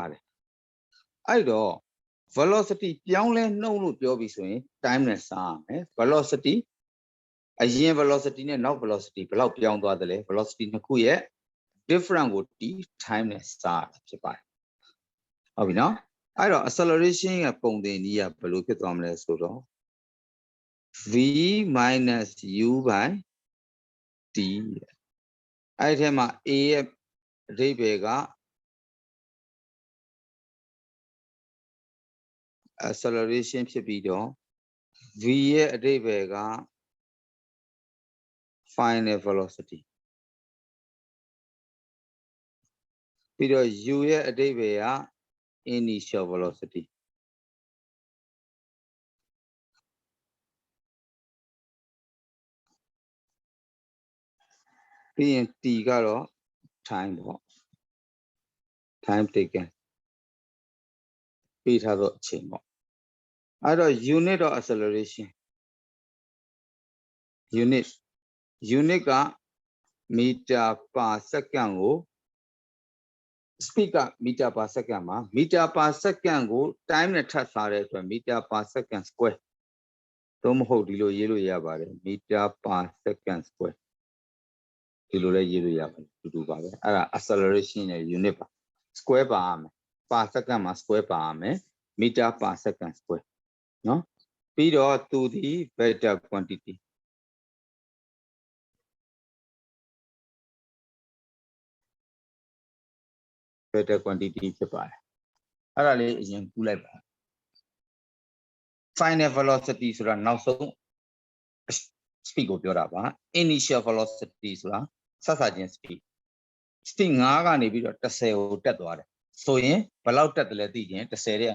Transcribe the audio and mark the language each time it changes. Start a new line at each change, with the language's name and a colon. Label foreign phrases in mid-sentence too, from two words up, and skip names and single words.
Burmese: ပါတယ်အဲ့တော့ velocity ပြောင်းလဲနှုန်းလို့ပြောပြီးဆိုရင် time နဲ့စာရမယ် velocity အရင် velocity နဲ့နောက် velocity ဘယ်လောက်ပြောင်းသွားသလဲ velocity နှစ်ခုရဲ့ different ကို t time နဲ့စာရတာဖြစ်ပါတယ်ဟုတ်ပြီနော်အဲ့တော့ acceleration ရဲ့ပုံသင်နည်းကဘယ်လိုဖြစ်သွားမလဲဆိုတော့
English: v minus u by t
Burmese: အဲ့ဒီထဲမှာ a ရဲ့အဓိပ္ပာယ်က acceleration ဖြစ်ပြီးတော့ v ရဲ့အဓိပ္ပာယ်က
English: final velocity
Burmese: ပြီးတော့ u ရဲ့အဓိပ္ပာယ်က
English: initial velocity
Burmese: ပြီးရင် t ကတော့ time ပေါ့
English: time taken
Burmese: ပေးထားသောအချိန်ပေါ့အဲ့တော့
English: unit of acceleration
Burmese: unit က
English: meter per second
Burmese: ကို speed က
English: meter per second
Burmese: မှာ
English: meter per second
Burmese: ကို time နဲ့ထပ်စားတဲ့ အတွက်
English: meter per second square
Burmese: သို့မဟုတ်ဒီလိုရေးလို့ရပါတယ်
English: meter per second square
Burmese: ဒီလိုလည်းရေးလို့ရပါတယ်တူတူပါပဲအဲ့ဒါ acceleration ရဲ့ unit ပါ square ပါရမယ်
English: per second
Burmese: မှာ square ပါရမယ်
English: meter per second square
Burmese: နော်ပြီးတော့သူဒီ
English: vector quantity vector quantity
Burmese: ဖြစ်ပါတယ်အဲ့ဒါလေးအရင်ကူးလိုက်ပါ
English: final velocity
Burmese: ဆိုတာနောက်ဆုံး speed ကိုပြောတာပါ
English: initial velocity
Burmese: ဆိုတာစစချင်း speed 5ကနေပြီးတော့10ကိုတက်သွားတယ်ဆိုရင်ဘယ်လောက်တက်တယ်လဲသိရင်10ရဲ့